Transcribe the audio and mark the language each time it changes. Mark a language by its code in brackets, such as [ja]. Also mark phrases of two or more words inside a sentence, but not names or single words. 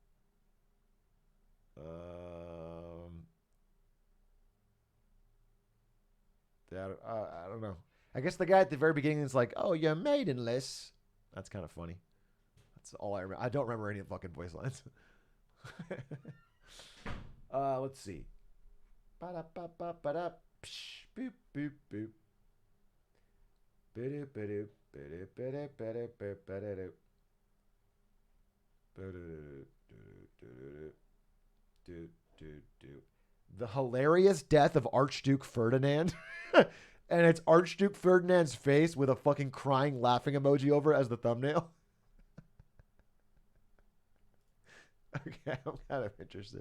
[en] I don't know. I guess the guy at the very beginning is like, "Oh, you're maidenless." That's kind of funny. That's all I remember. I don't remember any fucking voice lines. Let's see. Ba-da-ba-ba-ba-da. Psh, boop, boop, boop. Ba-doop, ba-doop, ba-doop, ba-doop, ba-doop, ba-doop, ba-doop. Ba-doop, do-do-do-do. Do-do-do. The hilarious death of Archduke Ferdinand. And it's Archduke Ferdinand's face with a fucking crying, laughing emoji over it as the thumbnail. Okay, I'm kind of interested.